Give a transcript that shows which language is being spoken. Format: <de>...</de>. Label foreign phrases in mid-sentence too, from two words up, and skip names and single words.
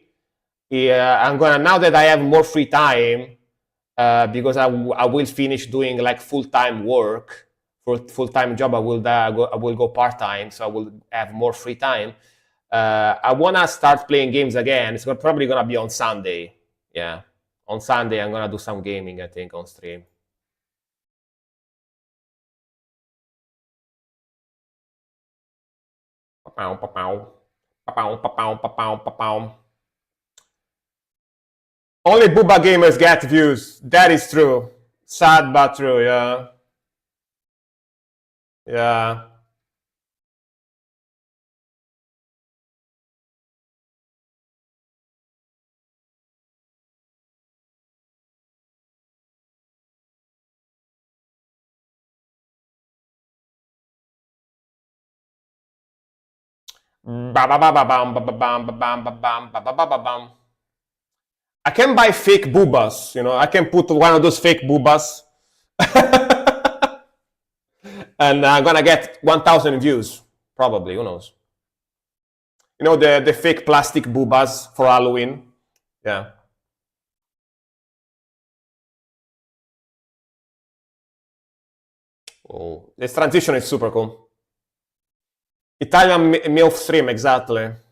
<en>Yeah, I'm gonna, now that I have more free time, because I will finish doing like full-time work for full-time job. I will go part-time, so I will have more free time. I wanna start playing games again. It's probably gonna be on Sunday. Yeah, on Sunday I'm gonna do some gaming, I think, on stream. Pa-pow, pa-pow. Pa-pow, pa-pow, pa-pow, pa-pow. Only Booba gamers get views. That is true. Sad but true, yeah. Yeah. Ba ba ba ba bam ba ba bam ba bam ba bam ba ba ba ba bam. I can buy fake boobas, you know. I can put one of those fake boobas, and I'm gonna get 1,000 views, probably. Who knows? You know the fake plastic boobas for Halloween. Yeah. Oh, this transition is super cool. Italian MILF stream, exactly.</en>